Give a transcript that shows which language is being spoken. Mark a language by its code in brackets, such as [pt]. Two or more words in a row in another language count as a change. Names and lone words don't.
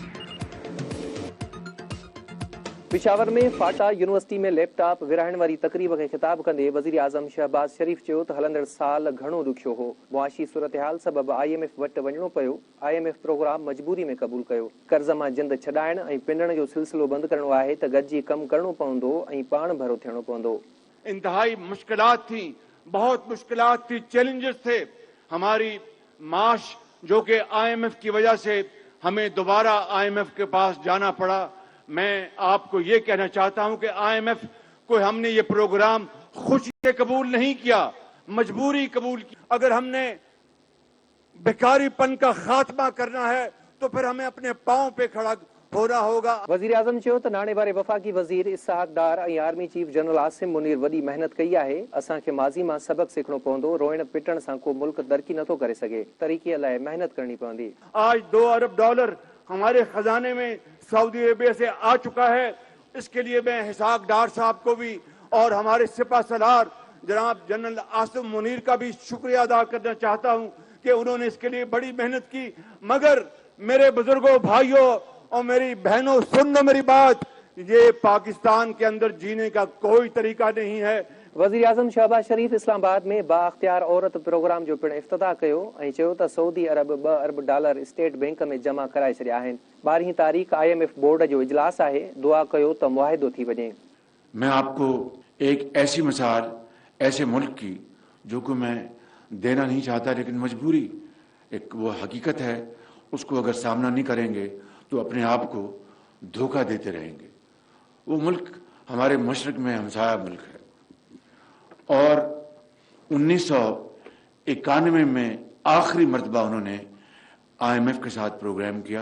[sd] पिशावर में फाटा यूनिवर्सिटी में लैपटॉप विरहाइण वारी तकरीब खे ख़िताब कंदे वज़ीर आज़म शहबाज शरीफ चयो त हलंदड़ साल घणो ॾुखियो हो। मुआशी सूरतहाल सबबि IMF वटि वञणो पियो। IMF प्रोग्राम मजबूरी में क़बूल कयो। कर्ज़ मां जिंद छॾाइण ऐं पिनण जो सिलसिलो बंदि करणो आहे त गॾिजी कमु करणो पवंदो ऐं पाण भरो थियणो पवंदो। [ur] انتہائی مشکلات تھی، بہت مشکلات تھی، چیلنجز تھے. ہماری معاش جو کہ IMF کی وجہ سے ہمیں دوبارہ IMF کے پاس جانا پڑا. میں آپ کو یہ کہنا چاہتا ہوں کہ IMF کو ہم نے یہ پروگرام خوشی سے قبول نہیں کیا، مجبوری قبول کی. اگر ہم نے بیکاری پن کا خاتمہ کرنا ہے تو پھر ہمیں اپنے پاؤں پہ کھڑا ہونا ہوگا. [sd] वज़ीर आज़म चयो त नाणे वारे वफ़ाक़ी वज़ीर इसहाक डार ऐं आर्मी चीफ जनरल आसिम मुनीर वॾी मेहनत कई आहे। असांखे माज़ी मां सबक सिखणो पवंदो। रोइण पिटण सां को मुल्क तरक़ी नथो करे सघे। तरीक़े लाइ मेहनत करनी पवंदी। [ur] آج $2 ارب ہمارے خزانے میں سعودی عریبیہ سے آ چکا ہے. اس کے لیے میں اسحاق ڈار صاحب کو بھی اور ہمارے سپہ سالار جناب جنرل عاصم منیر کا بھی شکریہ ادا کرنا چاہتا ہوں کہ انہوں نے اس کے لیے بڑی محنت کی. مگر میرے بزرگو، بھائیو اور میری بہنو، سن لو میری بات، یہ پاکستان کے اندر جینے کا کوئی طریقہ نہیں ہے. [sd] वज़ीर आज़म शहबाज शरीफ इस्लामाबाद में बाअख्तियार औरत प्रोग्राम जो पिण इफ्तिताह कयो ऐं चयो त सऊदी अरब $2 अरब स्टेट बैंक में जमा कराए छॾिया आहिनि। 12 तारीख़ IMF बोर्ड जो इजलास आहे। दुआ कयो त मुआहिदो थी वञे। [ur] میں آپ کو ایک ایسی مثال ایسے ملک کی جو کہ میں دینا نہیں چاہتا، لیکن مجبوری ایک وہ حقیقت ہے، اس کو اگر سامنا نہیں کریں گے تو اپنے آپ کو دھوکہ دیتے رہیں گے. وہ ملک ہمارے مشرق میں ہمسایہ ملک ہے اور 1991 میں آخری مرتبہ انہوں نے IMF کے ساتھ پروگرام کیا.